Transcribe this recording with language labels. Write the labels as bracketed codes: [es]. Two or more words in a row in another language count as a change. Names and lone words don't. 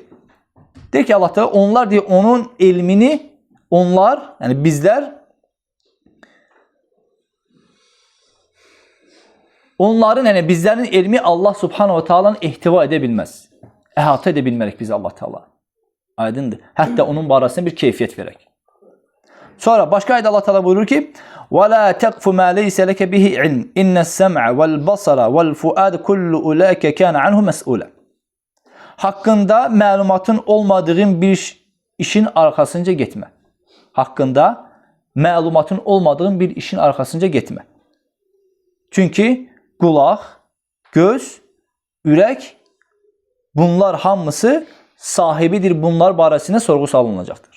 [az] Deyir ki, Allah Teala onlar deyir, onun elmini onlar, yəni bizlər onların, yəni bizlərin elmi [ar] الله سبحانه وتعالى [az] ehtiva edə bilməz. Əhatə edə bilmərik biz Allah Teala. Aydındır. Hətta onun barəsində bir keyfiyyət verək. Sonra başqa ayədə Allah Teala buyurur ki: [ar] "ولا تقف ما ليس لك به علم. إن السمع والبصر والفؤاد كل أولئك كان عنه مسؤولا." [az] Haqqında məlumatın olmadığın bir işin arxasınca getmə. Haqqında məlumatın olmadığın bir işin arxasınca getmə. Çünki qulaq, göz, ürək bunlar hamısı sahibidir, bunlar barəsində sorğu salınacaqdır.